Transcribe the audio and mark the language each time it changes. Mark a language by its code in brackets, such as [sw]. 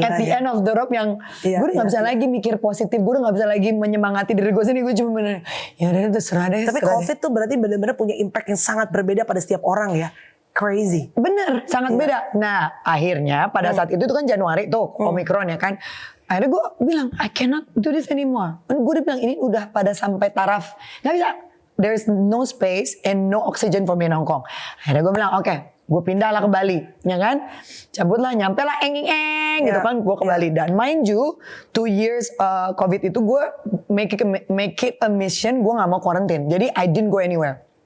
[en] At the end of the rope [id] yang gue udah nggak bisa lagi mikir positif, gue udah nggak bisa lagi menyemangati diri gue sendiri, gue cuma bener ya udah terserah deh. Tapi COVID tuh berarti benar-benar punya impact yang sangat berbeda pada setiap orang ya. Crazy. Bener, sangat beda. Nah akhirnya pada saat itu kan Januari tuh Omicron ya kan. Akhirnya gue bilang [en] I cannot do this anymore. [id] Gue udah bilang ini udah pada sampai taraf nggak bisa. [en] There's no space and no oxygen for me in Hong Kong. [id] Akhirnya gue bilang oke, gue pindah lah ke Bali, ya kan? Cabutlah, nyampe lah gitu kan, gue ke Bali. [en] Dan mind you, 2 years COVID itu gue make it a mission, [id] gue nggak mau [en] quarantine. Jadi I didn't go anywhere.